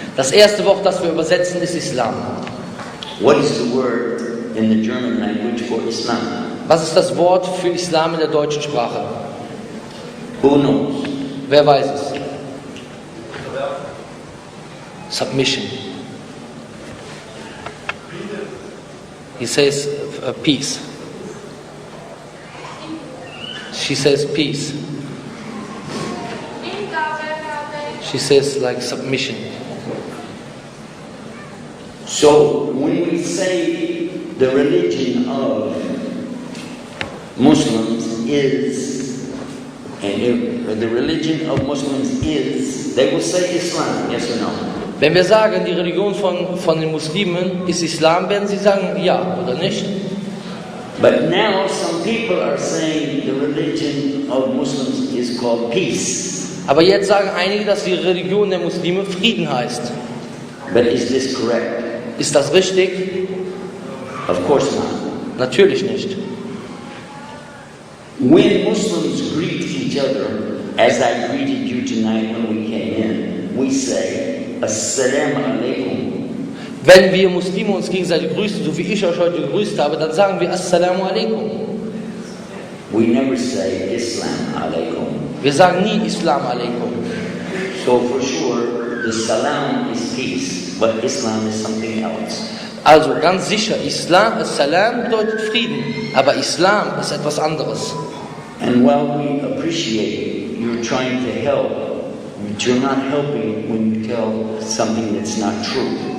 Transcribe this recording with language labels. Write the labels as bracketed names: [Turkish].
[German] Das erste Wort, das wir übersetzen, ist Islam. [English] What is the word in the German language for Islam? [German] Was ist das Wort für Islam in der deutschen Sprache? [English] Who knows? [German] Wer weiß es? [English] Submission. He says peace. She says peace. She says like submission. So when we say the religion of Muslims is, and the religion of Muslims is, they will say Islam, yes or no? [German] Wenn wir sagen, die Religion von den Muslimen ist Islam, werden sie sagen ja oder nicht? [English] But now some people are saying the religion of Muslims is called peace. [German] Aber jetzt sagen einige, dass die Religion der Muslime Frieden heißt. [English] But is this correct? [German] Ist das richtig? [English] Of course not. [German] Natürlich nicht. [English] When Muslims greet each other, as I greeted you tonight when we came in, we say, Assalamu alaikum. [German] Wenn wir Muslime uns gegenseitig grüßen, so wie ich euch heute gegrüßt habe, dann sagen wir Assalamu alaikum. [English] We never say Islam alaikum. [German] Wir sagen nie Islam alaikum. [English] So for sure, the salam is peace, but Islam is something else. [German] Also ganz sicher, Salam bedeutet Frieden, aber Islam ist etwas anderes. [English] And while we appreciate you're trying to help But you're not helping when you tell something that's not true.